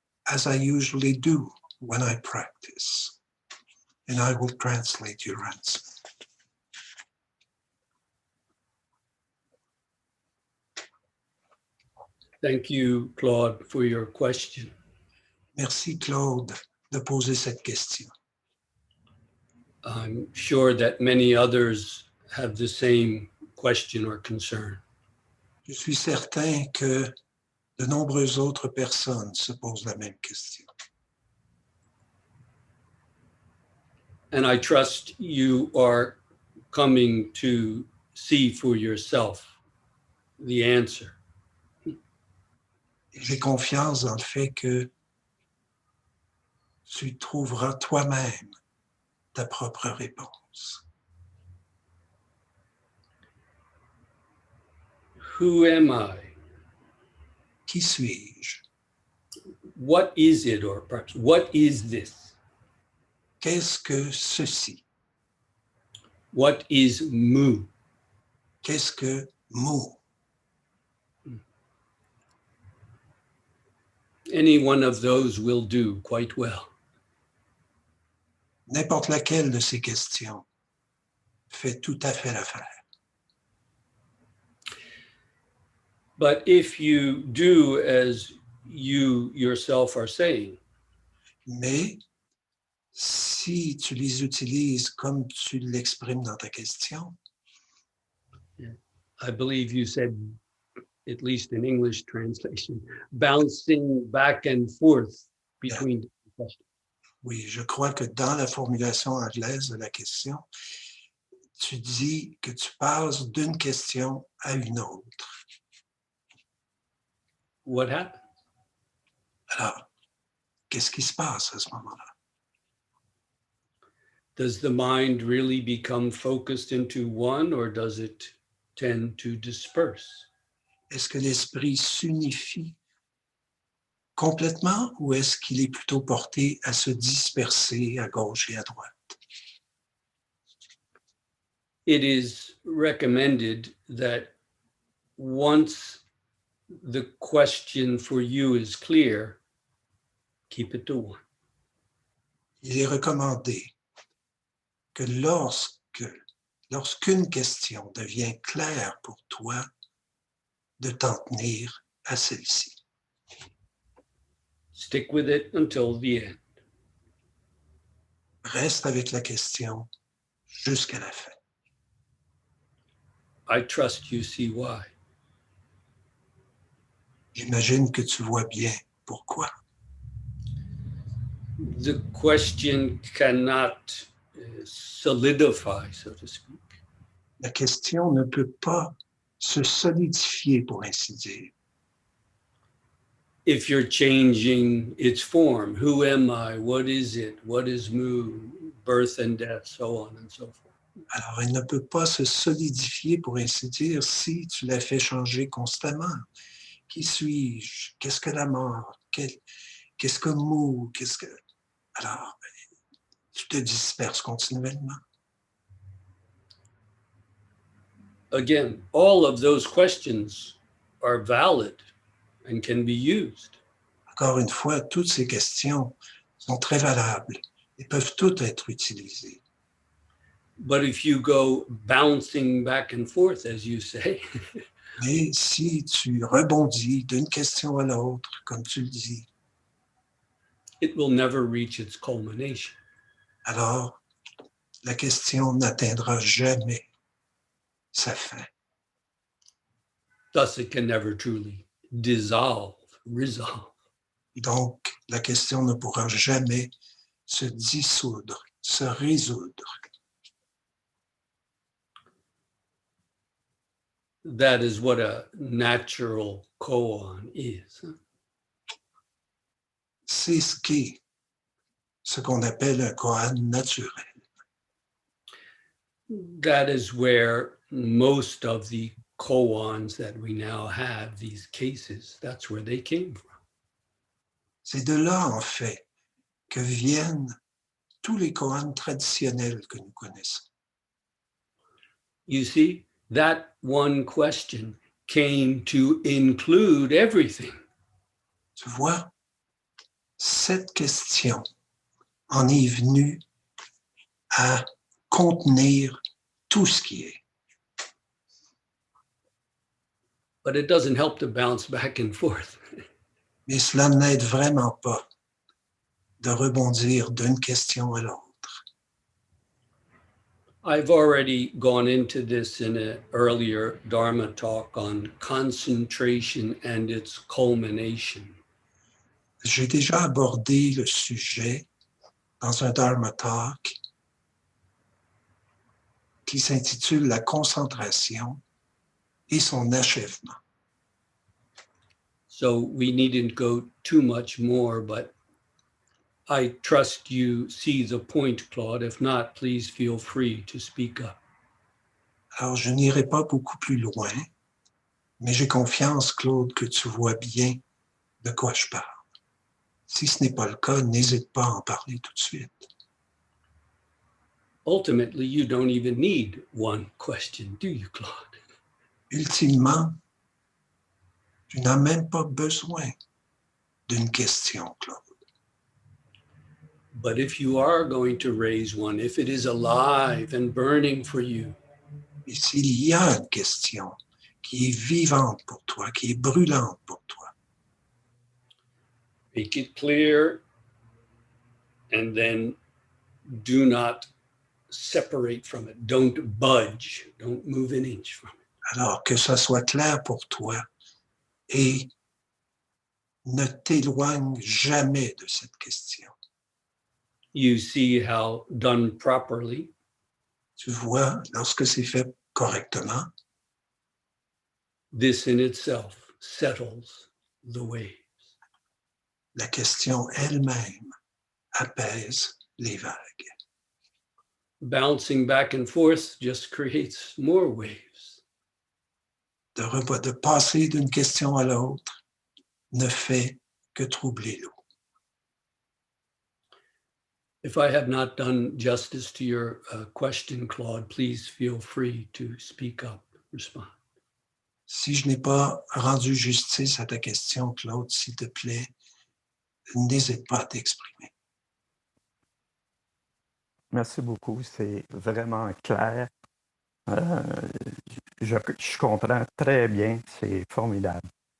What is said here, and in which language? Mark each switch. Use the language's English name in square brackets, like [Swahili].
[English] As I usually do when I practice. And I will translate your answer. Thank you, Claude, for your question. [French] Merci, Claude, de poser cette question. [English] I'm sure that many others have the same question or concern. [French] Je suis certain que de nombreuses autres personnes se posent la même question. [English] And I trust you are coming to see for yourself the answer. [French] Et j'ai confiance dans le fait que tu trouveras toi-même ta propre réponse. [English] Who am I? [French] Qui suis-je? [English] What is it, or perhaps what is this? [French] Qu'est-ce que ceci? [English] What is mu? [French] Qu'est-ce que mu? [English] Any one of those will do quite well. [French] N'importe laquelle de ces questions fait tout à fait l'affaire. [English] But if you do as you yourself are saying, [French] Mais si tu les utilises comme tu l'exprimes dans ta question, [English] I believe you said, at least in English translation, bouncing back and forth between questions. [French] oui, je crois que dans la formulation anglaise de la question, tu dis que tu passes d'une question à une autre. [English] What happens? [French] Alors, qu'est-ce qui se passe à ce moment-là? [English] Does the mind really become focused into one, or does it tend to disperse? [French] Est-ce que l'esprit s'unifie complètement ou est-ce qu'il est plutôt porté à se disperser à gauche et à droite? [English] It is recommended that once the question for you is clear, keep it to one. [French] Il est recommandé que lorsqu'une question devient claire pour toi, de t'en tenir à celle-ci. [English] Stick with it until the end. [French] Reste avec la question jusqu'à la fin. [English] I trust you see why. [French] J'imagine que tu vois bien pourquoi. [English] The question cannot solidify, so to speak. [French] La question ne peut pas se solidifier, pour ainsi dire. [English] if you're changing its form. Who am I? What is it? What is mu? Birth and death, so on and so forth. [French] Alors, elle ne peut pas se solidifier, pour ainsi dire, si tu la fais changer constamment. Qui suis-je? Qu'est-ce que la mort? Qu'est-ce que mou? Qu'est-ce que... Alors, tu te disperses continuellement. [English] Again, all of those questions are valid and can be used. [French] Encore une fois, toutes ces questions sont très valables et peuvent toutes être utilisées. [English] But if you go bouncing back and forth, as you say, [French] Mais si tu rebondis d'une question à l'autre, comme tu le dis, [English] it will never reach its culmination. [French] alors la question n'atteindra jamais sa fin. [English] Thus, it can never truly resolve. [French] Donc, la question ne pourra jamais se dissoudre, se résoudre. [English] That is what a natural koan is. [French] C'est ce qu'est ce qu'on appelle un koan naturel. [English] That is where most of the koans that we now have, these cases, that's where they came from. [French] C'est de là, en fait, que viennent tous les koans traditionnels que nous connaissons. [English] You see, that one question came to include everything. [French] Tu vois, cette question en est venue à contenir tout ce qui est. [English] But it doesn't help to bounce back and forth. [French] Mais cela n'aide vraiment pas de rebondir d'une question à l'autre. [English] I've already gone into this in an earlier Dharma talk on concentration and its culmination. [French] J'ai déjà abordé le sujet dans un [English] Dharma talk [French] qui s'intitule La concentration et son achèvement. [English] So we needn't go too much more, but I trust you see the point, Claude. If not, please feel free to speak up. [French] Alors, je n'irai pas beaucoup plus loin, mais j'ai confiance, Claude, que tu vois bien de quoi je parle. Si ce n'est pas le cas, n'hésite pas à en parler tout de suite. [English] Ultimately, you don't even need one question, do you, Claude? [French] Ultimement, tu n'as même pas besoin d'une question, Claude. [English] But if you are going to raise one, if it is alive and burning for you, [French] Et s'il y a une question qui est vivante pour toi, qui est brûlante pour toi, [English] make it clear and then do not separate from it. Don't budge. Don't move an inch from it. [French] alors que ça soit clair pour toi et ne t'éloigne jamais de cette question. [English] You see how done properly, [French] Tu vois, lorsque c'est fait correctement, [English] this in itself settles the waves. [French] la question elle-même apaise les vagues. [English] Bouncing back and forth just creates more waves. [French] De passer d'une question à l'autre ne fait que troubler l'eau. [English] If I have not done justice to your question, Claude, please feel free to speak up, respond. [French] Si je n'ai pas rendu justice à ta question, Claude, s'il te plaît, n'hésite pas à t'exprimer. Merci beaucoup, c'est vraiment clair. Je comprends très bien, c'est formidable.